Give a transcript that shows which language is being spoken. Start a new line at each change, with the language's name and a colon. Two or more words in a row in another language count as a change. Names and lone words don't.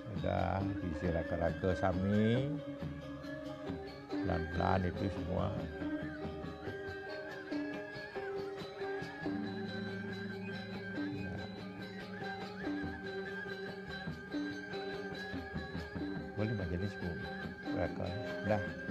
Indonesian: Sudah isi raka-raka sami. Pelan-pelan itu semua. Boleh majelis bu, raka. Dah.